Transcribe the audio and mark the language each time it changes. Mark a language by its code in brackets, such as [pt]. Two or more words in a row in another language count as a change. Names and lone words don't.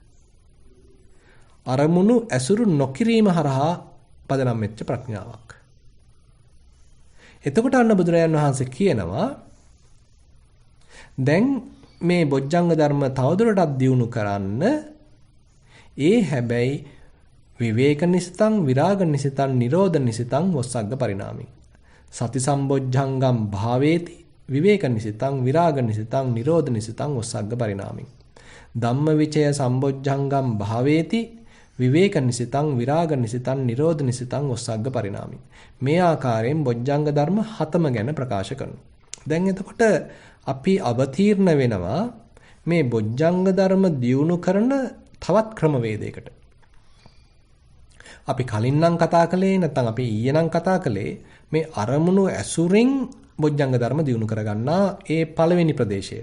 [si] අරමුණු ඇසුරු නොකිරීම හරහා පදනම් වෙච්ච ප්‍රඥාවක්. එතකොට අන්න බුදුරජාණන් වහන්සේ කියනවා දැන් මේ බොජ්ජංග ධර්ම තවදුරටත් දියුණු කරන්න ඒ [pi] හැබැයි විවේක නිසිතං විරාග නිසිතං නිරෝධ නිසිතං වස්සග්ග පරිණාමි සති සම්බොජ්ජංගම් භාවේති විවේක නිසිතං විරාග නිසිතං නිරෝධ නිසිතං වස්සග්ග පරිණාමි ධම්මවිචය සම්බොජ්ජංගම් භාවේති විවේක නිසිතං විරාග නිසිතං නිරෝධ නිසිතං වස්සග්ග පරිණාමි [si] මේ ආකාරයෙන් බොජ්ජංග ධර්ම 7ම ගැන ප්‍රකාශ කරනවා. දැන් එතකොට අපි අවතීර්ණ වෙනවා මේ බොජ්ජංග ධර්ම දියුණු කරන තවත් ක්‍රමවේදයකට. අපි කලින් නම් කතා කළේ නැත්නම් අපි ඊයේ නම් කතා කළේ මේ අරමුණු ඇසුරින් බොජ්ජංග ධර්ම දියුණු කරගන්නා ඒ පළවෙනි ප්‍රදේශයට.